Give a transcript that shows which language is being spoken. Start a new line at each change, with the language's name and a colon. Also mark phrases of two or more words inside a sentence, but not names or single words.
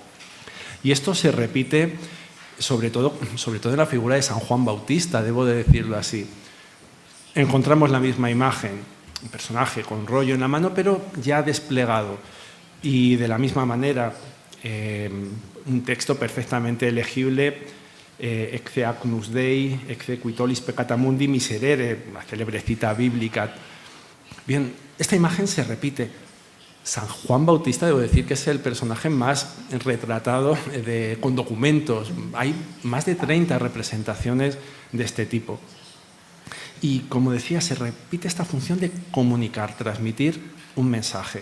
Spanish: Y esto se repite sobre todo en la figura de San Juan Bautista, debo de decirlo así. Encontramos la misma imagen, un personaje con rollo en la mano, pero ya desplegado. Y de la misma manera, un texto perfectamente legible:
Latin: Ecce agnus Dei, ecce qui tollis peccata mundi miserere,
Spanish: la célebre cita bíblica. Bien, esta imagen se repite. San Juan Bautista, debo decir que es el personaje más retratado con documentos. Hay más de 30 representaciones de este tipo. Y, como decía, se repite esta función de comunicar, transmitir un mensaje.